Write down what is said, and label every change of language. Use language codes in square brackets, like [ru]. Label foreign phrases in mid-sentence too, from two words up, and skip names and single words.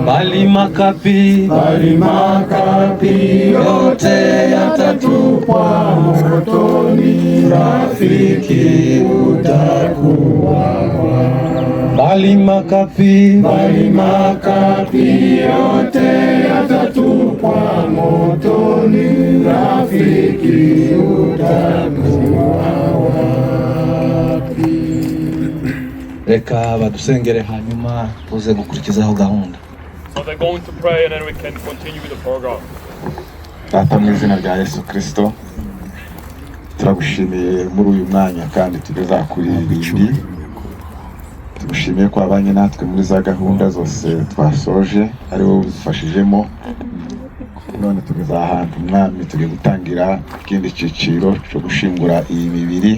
[sw] Bali makapi yote yatatupwa motoni, rafiki utakuwa wapi? Bali makapi yote yatatupwa motoni, rafiki utakuwa wapi? [rw] Reka badusengere hanyuma tuze gukurikizaho gahunda. [en] So they're going to pray and then we can continue with the program. [rw] Data mu izina rya Yesu Kristo, turagushimiye muri uyu mwanya kandi tugeza kuri ibindi. Tugushimiye ko abanye natwe muri za gahunda zose twasoje, ari wowe udufashijemo. None tugeza ahantu mwami tugiye gutangira ikindi cyiciro cyo gushingura iyi mibiri.